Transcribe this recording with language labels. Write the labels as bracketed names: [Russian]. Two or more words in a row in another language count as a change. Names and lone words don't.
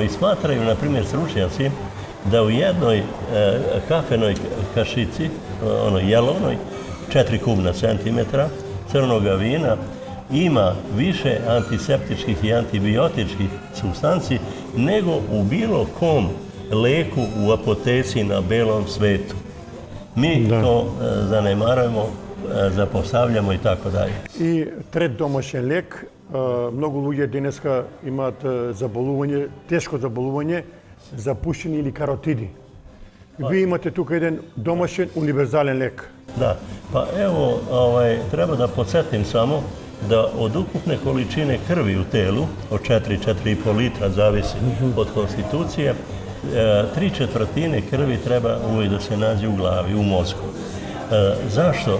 [Serbian] I smatraju, na primjer, stručnjaci da u jednoj kafenoj kašici, onoj jelovnoj, 4 kubna centimetra crnoga vina ima više antiseptičkih i antibiotičkih supstanci nego u bilo kom leku u apoteci na belom svetu. Mi to zanemarujemo, zapostavljamo i tako dalje. [Macedonian] И трет домашен лек, многу луѓе денеска имаат заболување, тешко заболување за пушење или каротиди. Ви имате тука еден домашен универзален лек. [Serbian] Da, pa evo, treba da podsjetim samo da od ukupne količine krvi u telu, od 4-4,5 litra, zavisi od konstitucije, 3/4 krvi treba uvijek da se nađe u glavi, u mozgu. Zašto?